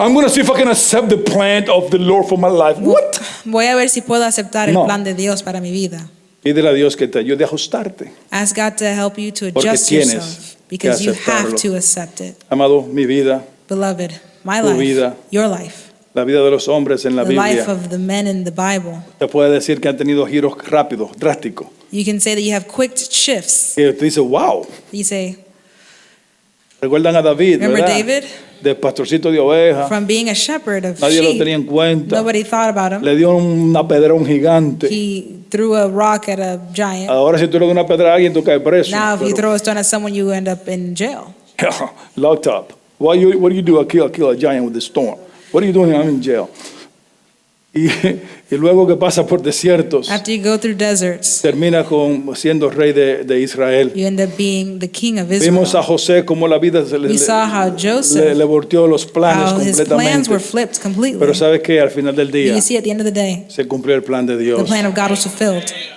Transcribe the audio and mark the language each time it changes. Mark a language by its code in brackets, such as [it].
[en] I'm going to see if I can accept the plan of the Lord for my life. What? [es] Voy a ver si puedo aceptar el [en] No. [es] plan de Dios para mi vida. Pídele a Dios que te ayude a ajustarte. [en] Ask God to help you to [es] Porque [en] adjust [es] tienes [en] yourself because [es] que [en] you have [es] aceptarlo. [en] to accept it. [es] Amado, mi vida, [en] Beloved, my [es] Tu [en] life, [es] vida. [en] your life, [es] la vida de los hombres en la [en] the life [es] Biblia, [en] of the men in the Bible. [es] te puede decir que han tenido giros rápidos, drásticos. [en] You can say that you have quick shifts. [es] Que te dice, wow. [en] You say, [es] Recuerdan a David, [en] remember [es] ¿verdad? [en] David? [es] De pastorcito de ovejas. [en] From being a shepherd of [es] Nadie lo [en] sheep, [es] tenía en cuenta. [en] nobody thought about him. [es] Le dio una pedra a un gigante. [en] He threw a rock at a giant. [es] Ahora si tú le das una pedra a alguien, tú caes preso. [en] Now, if you [es] Pero- [en] throw a stone at someone, you end up in jail. Locked up. What do you do? I kill a giant with a stone. What are you doing? I'm in jail. [es] Y luego que pasa por desiertos, [en] After you go through deserts, [es] termina siendo rey de Israel. [en] you end up being the king of [es] Vimos a [en] Israel. [es] José como la vida se [en] We saw how Joseph, [es] le volteó los planes [en] how his plans [es] completamente. [en] were flipped completely. [es] Pero ¿sabes qué? Al final del [en] But [es] día [en] you see, at the end of the day, [es] se cumplió el plan de [en] the [es] Dios. [en] plan of God was fulfilled.